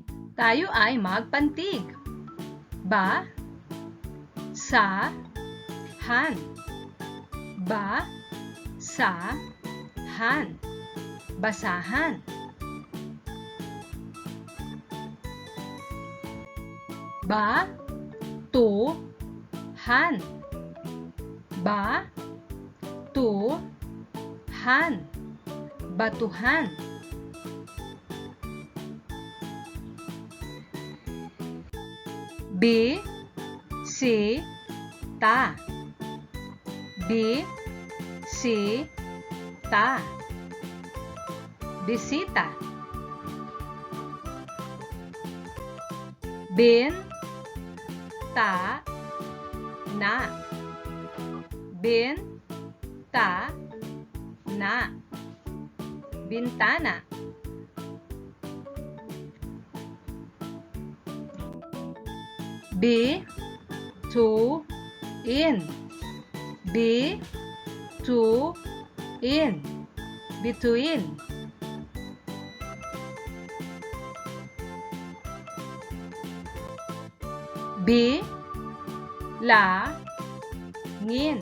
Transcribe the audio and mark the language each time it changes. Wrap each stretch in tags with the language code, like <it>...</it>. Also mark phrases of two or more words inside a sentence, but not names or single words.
<tl>Tayo ay magpantig. Ba, sa, han. Ba, sa, han. Basahan. Ba, tu, han. Ba, tu, han. Batuhan. Bi, si, ta. Bi, si, ta. Bisita. Bin, ta, na. Bin, ta, na. Bintana. Bi, tu, in. Bi, tu, in. Bituin. Bi, la, ngin.</tl>